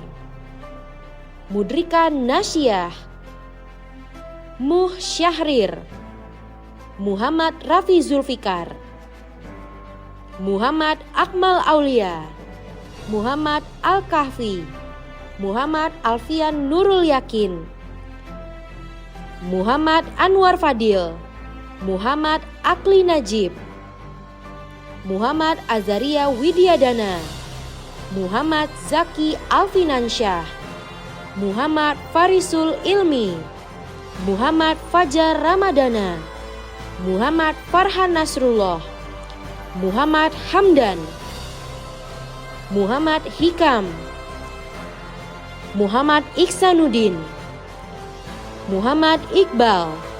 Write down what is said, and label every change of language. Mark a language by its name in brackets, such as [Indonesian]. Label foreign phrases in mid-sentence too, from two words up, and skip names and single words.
[Indonesian] Mudrika Nasyah, Muh Syahrir, Muhammad Rafi Zulfikar, Muhammad Akmal Aulia, Muhammad Al-Kahfi, Muhammad Alfian Nurul Yakin, Muhammad Anwar Fadil, Muhammad Akli Najib, Muhammad Azaria Widyadana, Muhammad Zaki Alfinansyah, Muhammad Farisul Ilmi, Muhammad Fajar Ramadana, Muhammad Farhan Nasrullah, Muhammad Hamdan, Muhammad Hikam, Muhammad Iksanuddin, Muhammad Iqbal,